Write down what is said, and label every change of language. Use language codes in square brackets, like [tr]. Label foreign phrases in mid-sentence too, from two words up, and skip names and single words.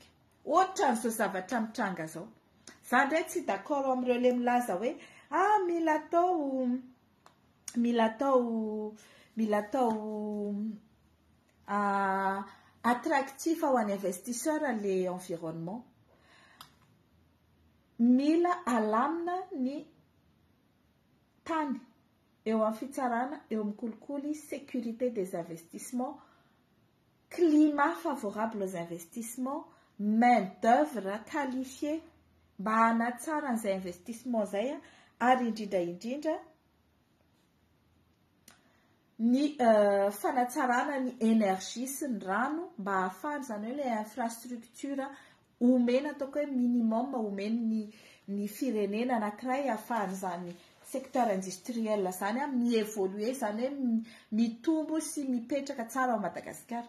[mg] Ohatra n'izao zavatra mitranga zao. Zany ndray tsy d'accord amin'ireo le milaza hoe mila atao attractif ho an'ny investisseur [fr] le environnement. [mg] Mila alamina ny tany eo amin'ny fitsarana, eo amin'ny kolikoly, [fr] sécurité des investissements, climat favorable aux investissements, main d'œuvre qualifiée [mg] mba hanatsara an'izay investissement zay ary indrindra ny fanatsarana ny énergie sy ny rano mba ahafahany zany hoe [fr] le infrastructure [mg] omena ataoko hoe minimum omeny ny firenena anankiray ahafahany zany [fr] secteur industriel [mg] zany mievoluer zany hoe mitombo sy mipetraka tsara ao Madagasikara.